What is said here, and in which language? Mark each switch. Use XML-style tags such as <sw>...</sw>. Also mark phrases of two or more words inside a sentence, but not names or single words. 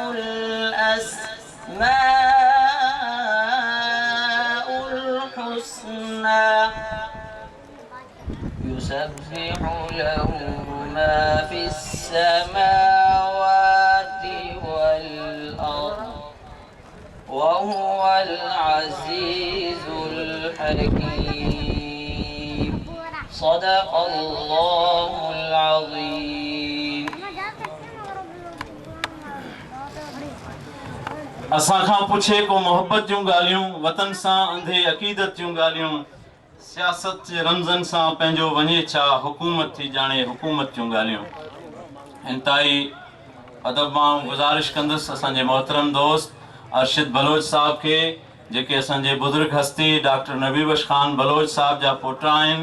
<ar>الأسماء الحسنى يسبح له ما في السماوات والأرض وهو العزيز الحكيم صدق الله العظيم</ar> <sd>असां खां पुछे को मोहब्बत जूं ॻाल्हियूं, वतन सां अंधे अक़ीदत जूं ॻाल्हियूं, सियासत जे रमज़नि सां पंहिंजो वञे छा, हुकूमत थी ॼाणे हुकूमत जूं ॻाल्हियूं। इंतहाई अदब मां गुज़ारिश कंदुसि असांजे मोहतरम दोस्त अर्शिद बलोच साहब खे जेके असांजे बुज़ुर्ग हस्ती डॉक्टर नबी बख्श खान बलोच साहब जा पोटा आहिनि।</sd>